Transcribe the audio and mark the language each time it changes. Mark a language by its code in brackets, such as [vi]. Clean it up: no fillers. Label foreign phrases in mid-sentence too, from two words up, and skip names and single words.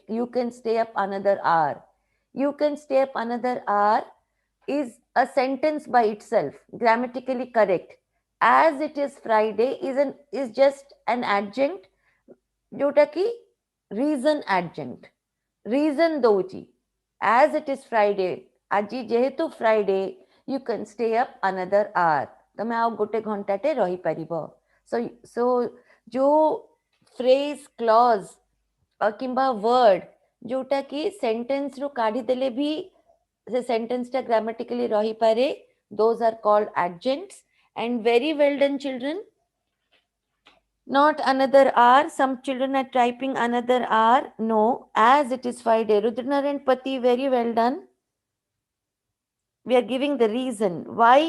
[en] You can stay up another hour. You can stay up another hour is a sentence by itself, grammatically correct. As it is Friday is just an adjunct, [or] ଯୋଉଟା କି [en] reason adjunct. Reason ଦଉଛି. As it is Friday, [or] ଆଜି ଯେହେତୁ [en] Friday, you can stay up another hour. [or] ତମେ ଆଉ ଗୋଟେ ଘଣ୍ଟାଟେ ରହିପାରିବ. [en] So जो phrase, clause କିମ୍ବା word [or] ଯୋଉଟା କି [en] sentence [or] ରୁ କାଢିଦେଲେ ବି [en] the sentence ta grammatically ରହିପାରେ, those are called adjuncts. And very well done, children. Not another hour. Some children are typing another hour. No, as it is Friday. Rudranarayan Pati, very well done. We are giving the reason why.